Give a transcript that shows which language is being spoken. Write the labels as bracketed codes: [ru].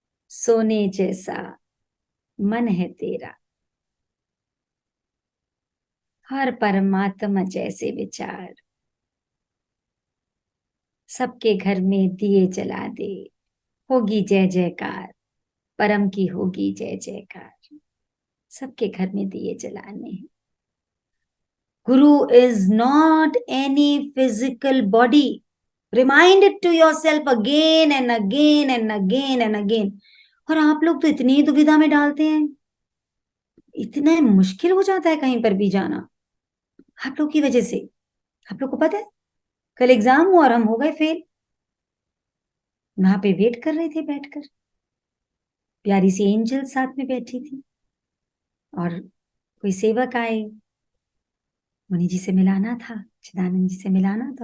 [hi] सोने जैसा मन है तेरा, हर परमात्मा जैसे विचार। सबके घर में दिए जला दे, होगी जय जयकार। परम की होगी जय जयकार। सबके घर में दिए जलाने हैं। [en] Guru is not any physical body. Remind it to yourself again and again and again and again. [hi] और आप लोग तो इतनी दुविधा में डालते हैं, इतना मुश्किल हो जाता है कहीं पर भी जाना आप लोग की वजह से। आप लोग को पता है कल एग्जाम हुआ और हम हो गए फेल। वहां पे वेट कर रहे थे बैठकर, प्यारी सी एंजल साथ में बैठी थी, और कोई सेवक आए, मुनि जी से मिलाना था, चिदानंद जी से मिलाना था।